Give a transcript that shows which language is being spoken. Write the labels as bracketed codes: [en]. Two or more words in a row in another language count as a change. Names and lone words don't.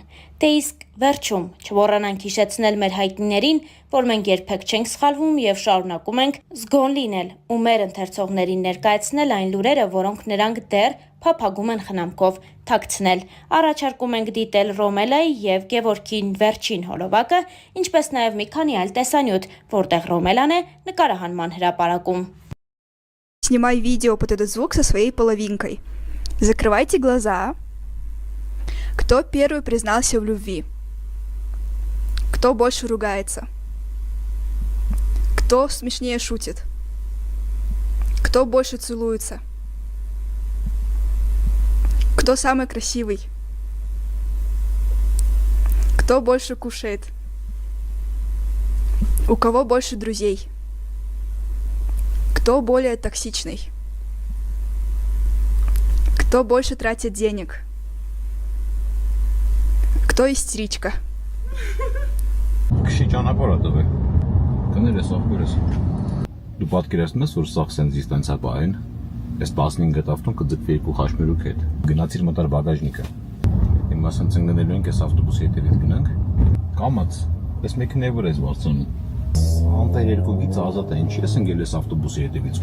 [hy] «Դե իսկ վերջում չմոռանանք հիշեցնել մեր հայտնիներին, որ մենք երբեք չենք սխալվում և շարունակում ենք զգոն լինել ու մեր ընթերցողներին ներկայացնել այն լուրերը, որոնք նրանք դեռ փափագում են խնամքով թաքցնել։ Առաջարկում ենք դիտել Ռոմելայի և Գևորգի վերջին հոլովակը, ինչպես նաև մի քանի այլ տեսանյութ, որտեղ Ռոմելան է նկարահանման հրապարակում»։ [ru] Снимай видео под этот звук со своей половинкой. Закрывайте глаза. Кто первый признался в любви? Кто больше ругается? Кто смешнее шутит? Кто больше целуется? Кто самый красивый? Кто больше кушает? У кого больше друзей? Кто более токсичный? Кто больше тратит денег? Кто истеричка? [hy] Քշի ճանապարհ ա տվել։ Կներես ախորես։ Դու պատկերացնում ես, որ սաղ սենց իստանցա բային, այս 15 գտավտուն կձգվի երկու խաշմերուկ հետ։ Գնացիր մտար բագաժնիկը։ Հիմա սենց ընկնելու ենք այս ավտոբուսի հետևից գնանք։ Կամաց, այս մեքենայի վրա ես վարձանում։ Անտեր երկու գիծ ազատ է, ինչի ես ընկել այս ավտոբուսի հետևից